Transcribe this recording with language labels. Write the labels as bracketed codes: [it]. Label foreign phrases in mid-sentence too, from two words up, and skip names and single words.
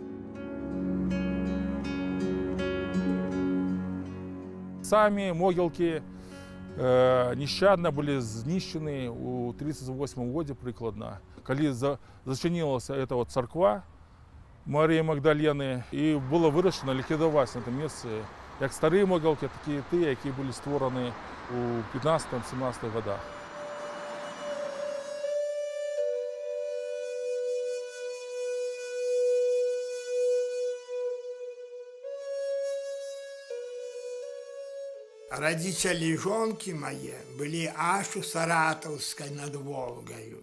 [be] Самі могілкі нещадна былі знішчаны ў 1938 годзе прыкладна, калі зачынілася эта царква Марыі Магдалены, і было вырашана ліквідаваць на этом месцы як старыя могілкі, так і тыя, якія былі створаны у 15-17 годах. [ru] Родители жонки мои были аж у Саратовской над Волгою.